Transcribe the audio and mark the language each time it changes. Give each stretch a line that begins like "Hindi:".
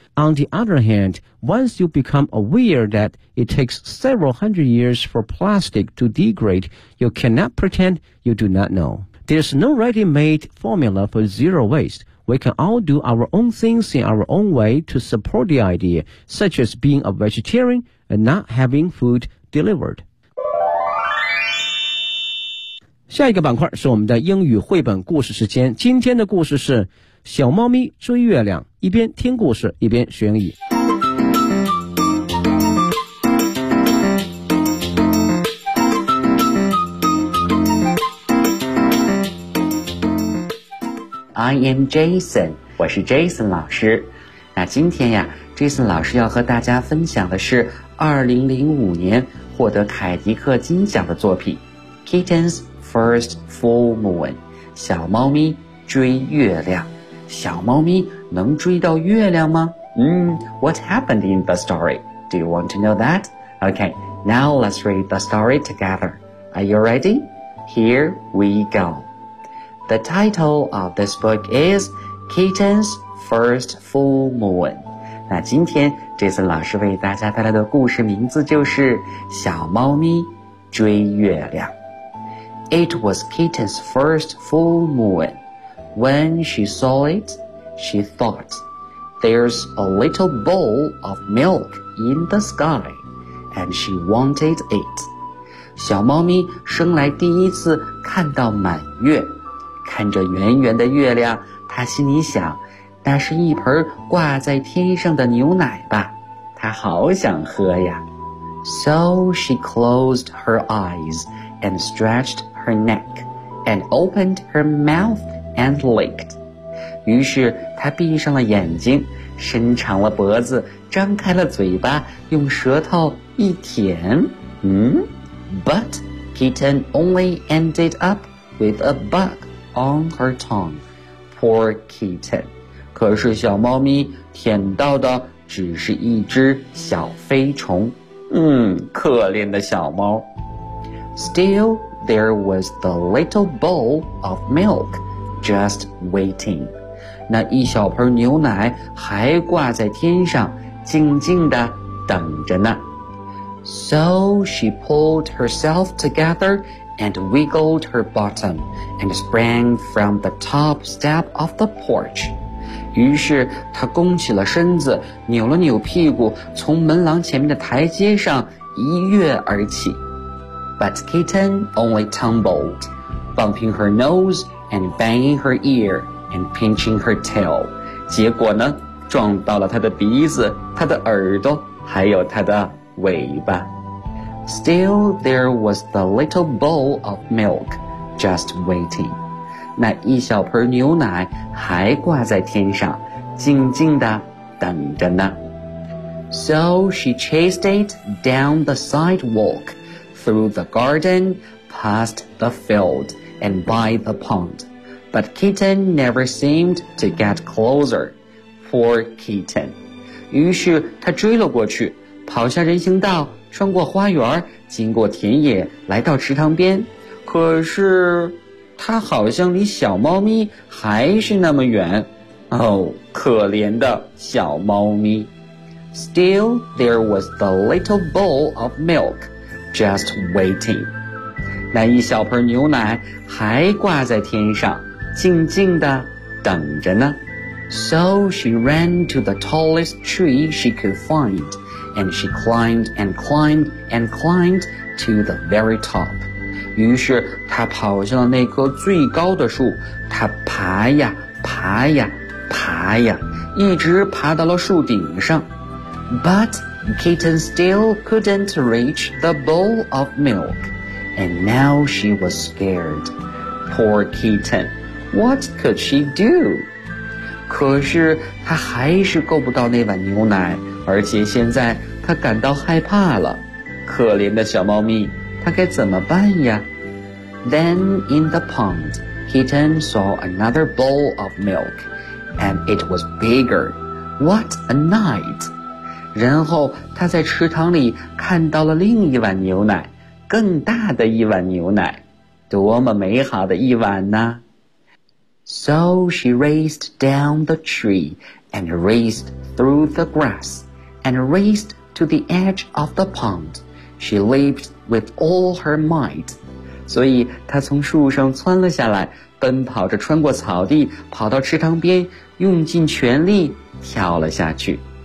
English: On the other hand, once you become aware that it takes several hundred years for plastic to degrade, you cannot pretend you do not know. There's no ready-made formula for zero waste. We can all do our own things in our own way to support the idea, such as being a vegetarian and not having food delivered.
Chinese: 下一个板块是我们的英语绘本故事时间。今天的故事是小猫咪追月亮，一边听故事一边学英语。
English: I am Jason，
Chinese: 我是 Jason 老师。那今天呀 ，Jason 老师要和大家分享的是2005年获得凯迪克金奖的作品《Kittens》。
English: First full moon，
Chinese: 小猫咪追月亮。小猫咪能追到月亮吗？
English: What happened in the story? Do you want to know that? Okay, now let's read the story together. Are you ready? Here we go. The title of this book is Kittens First Full Moon.
Chinese: 那今天这次老师为大家带来的故事名字就是小猫咪追月亮。
English: It was Kitten's first full moon. When she saw it, she thought, there's a little bowl of milk in the sky, and she wanted it.
Chinese: 小猫咪生来第一次看到满月，看着圆圆的月亮，她心里想，那是一盆挂在天上的牛奶吧，她好想喝呀。
English: So she closed her eyes and stretched her neck and opened her mouth and licked.
Chinese: 于是她闭上了眼睛，伸长了脖子，张开了嘴巴，用舌头一舔。
English: But kitten only ended up with a bug on her tongue. Poor kitten.
Chinese: 可是小猫咪舔到的只是一只小飞虫。可怜的小猫。
English: Still, there was the little bowl of milk just waiting.
Chinese: 那一小盆牛奶还挂在天上，静静地等着呢。
English: So she pulled herself together and wiggled her bottom and sprang from the top step of the porch.
Chinese: 于是她弓起了身子，扭了扭屁股，从门廊前面的台阶上一跃而起。
English: But kitten only tumbled, bumping her nose and banging her ear and pinching her tail.
Chinese: 结果呢，撞到了她的鼻子、她的耳朵，还有她的尾巴。
English: Still, there was the little bowl of milk just waiting.
Chinese: 那一小盆牛奶还挂在天上，静静地等着呢。
English: So she chased it down the sidewalk, through the garden, past the field, and by the pond. But kitten never seemed to get closer. Poor kitten.
Chinese: 于是她追了过去，跑下人行道，穿过花园，经过田野，来到池塘边。可是他好像离小猫咪还是那么远。哦，可怜的小猫咪。
English: Still, there was the little bowl of milk just waiting.
Chinese: 那一小盆牛奶还挂在天上，静静地等着呢。
English: So she ran to the tallest tree she could find. And she climbed and climbed and climbed to the very top.
Chinese: 于是她跑上了那棵最高的树，她爬呀爬呀爬呀，一直爬到了树顶上。
English: But kitten still couldn't reach the bowl of milk. And now she was scared. Poor kitten. What could she do?
Chinese: 可是她还是够不到那碗牛奶。而且现在他感到害怕了，可怜的小猫咪，他该怎么办呀？
English: Then in the pond, kitten saw another bowl of milk, and it was bigger. What a night!
Chinese: 然后他在池塘里看到了另一碗牛奶，更大的一碗牛奶，多么美好的一碗呢？
English: So she raced down the tree and raced through the grass. And raced to the edge of the pond. She leaped with all her might.
Chinese: 所以她从树上窜了下来，奔跑着穿过草地，跑到池塘边，用尽全力跳了下去。